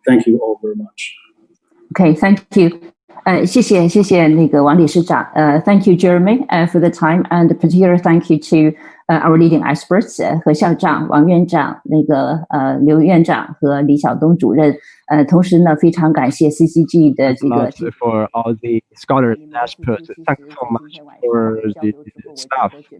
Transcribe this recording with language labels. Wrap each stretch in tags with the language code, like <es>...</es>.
<en>Thank you all very much. Okay, thank you.</en> <zh>谢谢那个王理事长。</zh> <en>Thank you, Jeremy, for the time, and particular thank you to our leading experts 何校长、王院长、那个刘院长和李晓东主任。</en> <zh>同时呢，非常感谢 CCG 的这个</zh> <en>for all the scholars and experts. Thank you so much for the staff.</en>